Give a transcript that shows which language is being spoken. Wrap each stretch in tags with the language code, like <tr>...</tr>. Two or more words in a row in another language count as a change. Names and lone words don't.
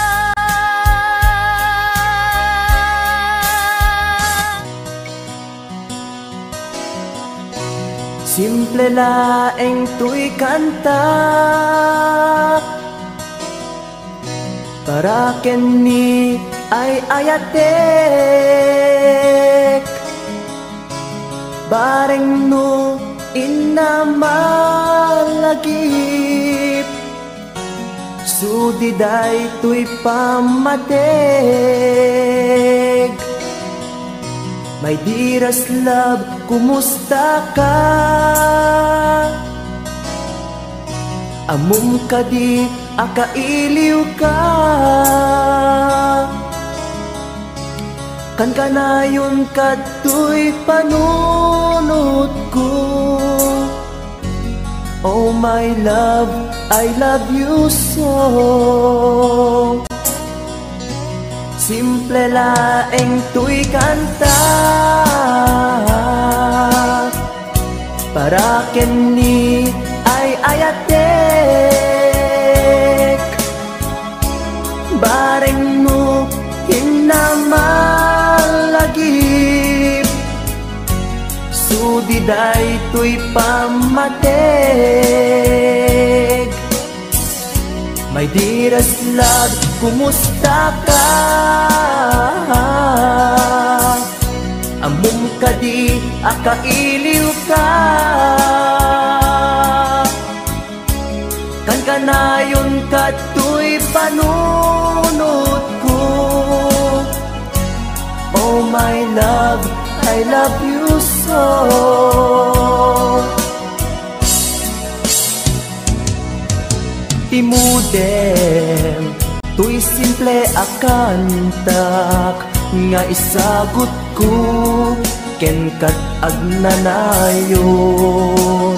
<ilo>Simple laeng tuy kanta para ken ni ay ayatek, bareng no inamalagip, sudiday tuy pamateg.</ilo> <en>My dearest love,</en> <ilo>kumusta ka? Amum ka di akailiw ka, kan kanayon kato'y panunod ko.</ilo> <en>Oh my love, I love you so.</en> <ilo>Simple laeng tuy kanta para ken ni ay ayatek, bareng mo hinamalagip, sudiday tuy pamateg.</ilo> <en>My dearest love,</en> <ilo>kumusta ka? Amum ka di akailiw ka, kan kanayon kato'y panunod ko.</ilo> <en>Oh my love, I love you so.</en> <ilo>Timudem, tuy simple akantak, nga isagot ko, ken kat agnanayon.</ilo>